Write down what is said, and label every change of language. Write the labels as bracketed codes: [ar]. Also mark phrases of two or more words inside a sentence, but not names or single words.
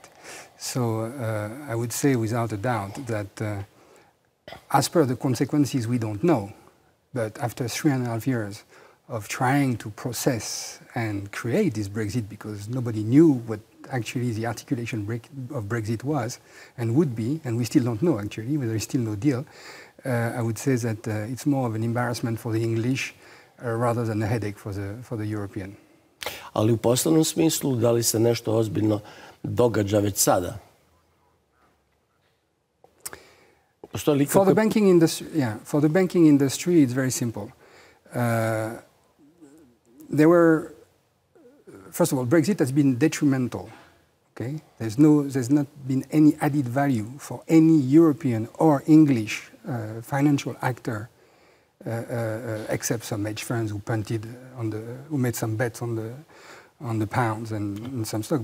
[en] So I would say without a doubt that as per the consequences we don't know, but after 3.5 years of trying to process and create this Brexit, because nobody knew what actually the articulation of Brexit was and would be, and we still don't know actually, there is still no deal, I would say that it's more of an embarrassment for the English rather than a headache for the European. [bs] Ali u poslovnom smislu, da li se nešto ozbiljno događa već sada? [en] For the banking industry, for the banking industry, it's very simple. First of all, Brexit has been detrimental. Okay, there's not been any added value for any European or English financial actor, except some hedge funds who made some bets on the pounds and some stock.